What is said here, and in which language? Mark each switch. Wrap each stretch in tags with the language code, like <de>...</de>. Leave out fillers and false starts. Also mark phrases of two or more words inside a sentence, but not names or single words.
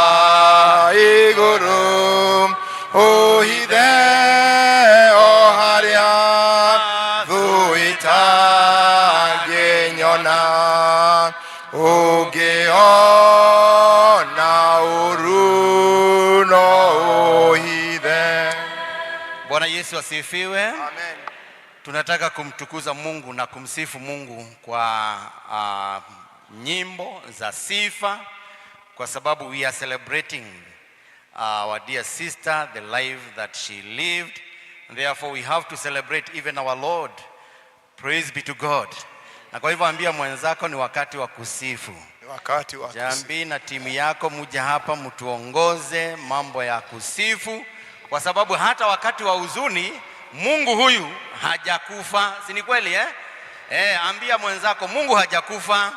<ki>igũrũ ũhithe o harĩa thũ ĩtangĩnyona ũngĩona ũru no ũhithe.</ki> <sw>Bwana Yesu asifiwe. Amen. Tunataka kumtukuza Mungu na kumsifu Mungu kwa nyimbo za sifa kwa sababu</sw> <en>we are celebrating our dear sister, the life that she lived. And therefore we have to celebrate even our Lord. Praise be to God.</en> <sw>Na kwa hivyo ambia mwenzako ni wakati wa kusifu. Wakati wa Jambi na timu yako muja hapa mtuongoze mambo ya kusifu kwa sababu hata wakati wa huzuni Mungu huyu hajakufa. Si ni kweli ambia mwenzako Mungu hajakufa.</sw>